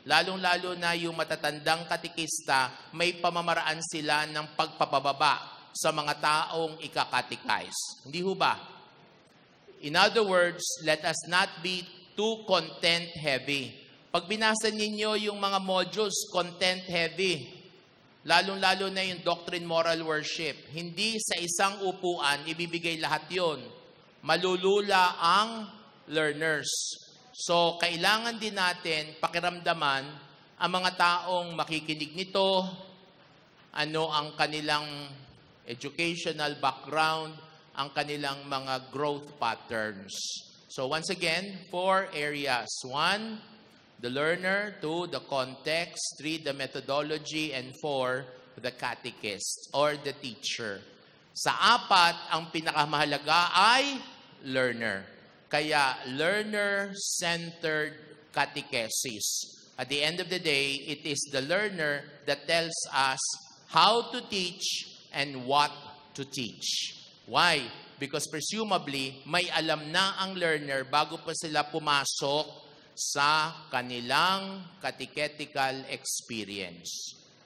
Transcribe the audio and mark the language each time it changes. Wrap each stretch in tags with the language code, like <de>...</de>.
<tl>Lalong-lalo na yung matatandang katikista, may pamamaraan sila ng pagpapababa sa mga taong ikakatikise. Hindi ho ba?</tl> <en>In other words, let us not be too content-heavy.</en> <tl>Pag binasa ninyo yung mga modules, content-heavy. Lalong-lalo na yung doctrine, moral, worship. Hindi sa isang upuan, ibibigay lahat yon. Malulula ang learners. So, kailangan din natin pakiramdaman ang mga taong makikinig nito, ano ang kanilang educational background, ang kanilang mga growth patterns.</tl> <en>So, once again, 4 areas. 1, the learner. 2, the context. 3, the methodology. And 4, the catechist or the teacher.</en> <tl>Sa 4, ang pinakamahalaga ay learner.</tl> <en>Kaya, learner-centered catechesis. At the end of the day, it is the learner that tells us how to teach and what to teach. Why? Because presumably,</en> <tl>may alam na ang learner bago pa sila pumasok sa kanilang catechetical experience.</tl>